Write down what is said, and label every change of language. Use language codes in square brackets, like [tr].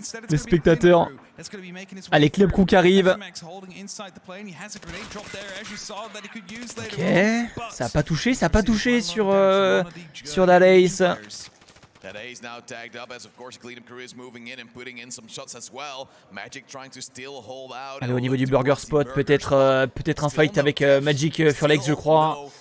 [fr] Les spectateurs. Allez, Club Cook arrive. Ok, ça a pas touché sur la Ace. [en] That ace now tagged up as of course Cleanup Crew is moving in and putting in some shots as well. Magic trying to still hold out. [fr] Allez, au niveau du burger spot, peut-être un fight avec Magic Furlex je crois.